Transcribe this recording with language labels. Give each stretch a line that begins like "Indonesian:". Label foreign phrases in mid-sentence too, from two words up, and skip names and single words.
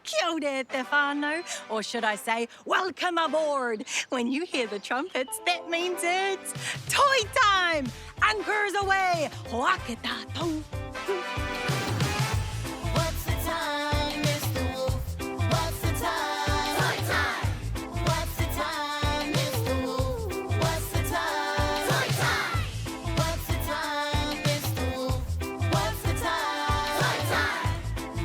Māori: Kia ora te whānau,
English: or should I say, welcome aboard. When you hear the trumpets, that means it's toy time. Anchors away.
Māori: Hoake tātou.
English: What's the time, Mr. Wolf? What's the time? Toy time! What's the time, Mr. Wolf? What's the time? Toy time! What's the time, Mr. Wolf? What's the time? Toy time!